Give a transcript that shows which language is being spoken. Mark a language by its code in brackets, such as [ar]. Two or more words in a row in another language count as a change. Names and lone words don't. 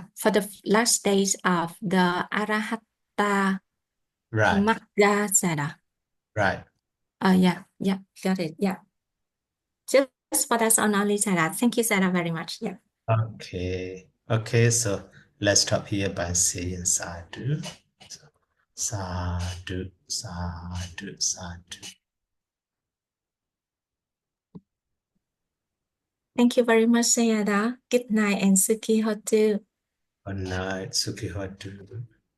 [en] For the last stage of the Arahata Right, Magga, Sarah. right. Yeah, yeah, got it. Yeah. Just for that's on only, Sarah. Thank you, Sarah, very much. Yeah. Okay. Okay, so let's stop here by saying sadhu. So, sadhu, sadhu, sadhu. Thank you very much, Sayada. Good night and [pi] Suki Hotu. [en] Good night, [pi] Sukhi Hotu.